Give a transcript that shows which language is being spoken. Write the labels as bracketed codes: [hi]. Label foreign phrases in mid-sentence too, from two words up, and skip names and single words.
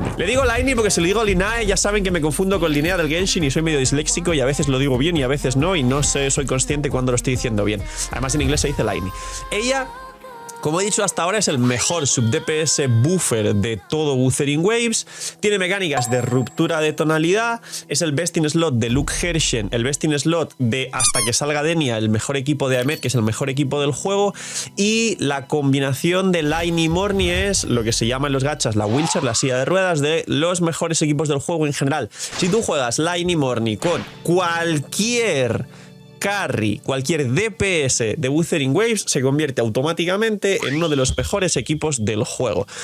[es] Le digo Laini porque si le digo Linae, ya saben que me confundo con Linea del Genshin y soy medio disléxico y a veces lo digo bien y a veces no, y no sé, soy consciente cuando lo estoy diciendo bien. Además en inglés se dice Laini. Ella, como he dicho hasta ahora, es el mejor [en] sub-DPS buffer [es] de todo Wuthering Waves. Tiene mecánicas de ruptura de tonalidad. Es el [en] best in slot [es] de Luke Hershen, el [en] best in slot [es] de hasta que salga Denia, el mejor equipo de Aemeth, que es el mejor equipo del juego. Y la combinación de Laini y Morni es lo que se llama en los gachas la wheelchair, la silla de ruedas de los mejores equipos del juego en general. Si tú juegas Laini Morni con cualquier carry, cualquier DPS de Wuthering Waves, se convierte automáticamente en uno de los mejores equipos del juego.